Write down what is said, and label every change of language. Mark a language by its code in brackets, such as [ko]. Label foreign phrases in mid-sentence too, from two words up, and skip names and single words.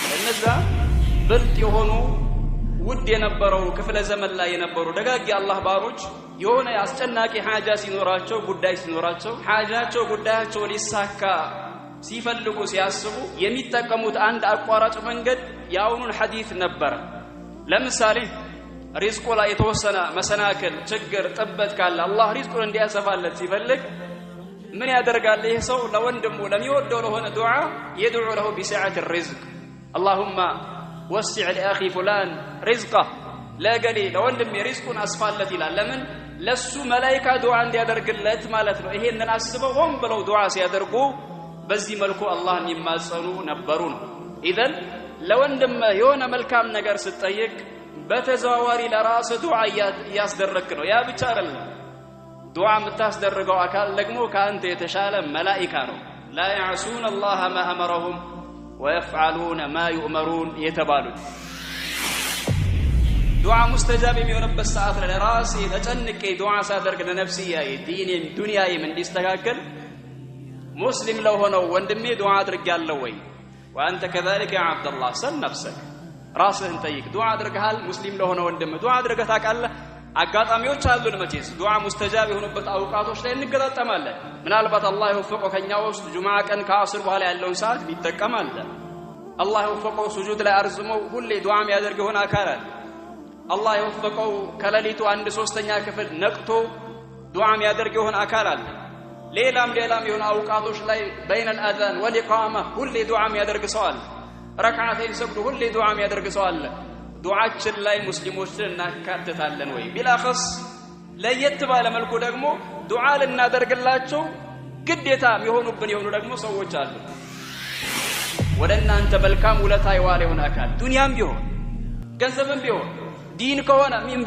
[am] እነዛ ብልጥ የሆኑ ውድ የነበረው ክፍለ ዘመን ላይ የነበሩ ደጋግ የአላህ ባሮች የሆነ አስጨናቂ ሐጃ ሲኖራቸው ጉዳይ ሲኖራቸው ሐጃቸው ጉዳያቸው ሊሳካ ሲፈልጉ ሲያስቡ የሚጠቀሙት አንድ አቋራጭ መንገድ ያውኑን ሐዲስ ነበር። ለምሳሌ ሪዝቁ ላይ የተወሰነ መሰናክል ችግር ጥበት ካለ አላህ ሪዝቁን እንዲያሰፋለት ሲፈልግ ምን ያደርጋል? ይህ ሰው ለወንድሙ ለሚወደው ለሆነ ዱዓ [ar] يدعو له بسعة الرزق اللهم وسع لأخي فلان رزقه [am] ለገሌ ለወንድሜ ሪዝቁን አስፋለት ይላል። ለምን? ለሱ መላእክት ዱዓ እንዲያደርግለት ማለት ነው። ይሄንን አስበው ሆን ብለው ዱዓ ሲያደርጉ በዚህ መልኩ አላህን ይማጸኑ ነበሩ ነው። ኢዘን ለወንድም የሆነ መልካም ነገር ስትጠይቅ በተዘዋዋሪ ለራስ ዱዓ ያስደረክ ነው። ያ ብቻ አይደለም፣ ዱዓ የምታስደርገው አካል ደግሞ ካንተ የተሻለ መላእክት ነው። [ar] لا يعصون الله ما أمرهم ويفعلون ما يؤمرون [am] የተባሉት ዱዓ ሙስተጃብ የሚሆንበት ሰዓት ላይ ለራሴ ተጨንቄ ዱዓ ሳደርግ ለነፍስያዬ ዲኔም ዱንያዬም እንዲስተካከል ሙስሊም ለሆነው ወንድሜ ዱዓ አድርጋለሁ ወይ? [ar] وأنت كذلك يا عبد الله سل نفسك [am] ራስህን ጠይቅ። ዱዓ አድርገሃል? ሙስሊም ለሆነው ወንድም ዱዓ አድርገህ ታውቃለህ? አጋጣሚዎች አሉን መቼስ ዱዓ ሙስተጃብ የሆኑበት አውቃቶች ላይ እንገጣጠማለን። ምናልባት አላህ ይወፍቀው ከኛ ውስጥ ጁምዓ ቀን ከአስር በኋላ ያለውን ሰዓት ቢጠቀም አለ። አላህ ይወፍቀው ሱጁድ ላይ አርዝመው ሁሌ ዱዓ የሚያደርግ የሆነ አካል አለ። አላህ ይወፍቀው ከሌሊቱ 1/3 ክፍል ነቅቶ ዱዓ የሚያደርግ የሆነ አካል አለ። ሌላም የሆነ አውቃቶች ላይ [ar] بين الأذان والإقامة [am] ሁሌ ዱዓ የሚያደርግ ሰው አለ። ረክዓተይን ሰግዶ ሁሌ ዱዓ የሚያደርግ ሰው አለ። ዱዓችን ላይ ሙስሊሞችን እናካትታለን ወይ? ቢላኸስ ለየት ባለ መልኩ ደግሞ ዱዓ ልናደርግላቸው ግዴታ የሚሆኑብን የሆኑ ደግሞ ሰዎች አሉ። ወደ እናንተ መልካም ውለታ የዋለ የሆነ አካል ዱንያም ቢሆን ገንዘብም ቢሆን ዲን ከሆነ ሚን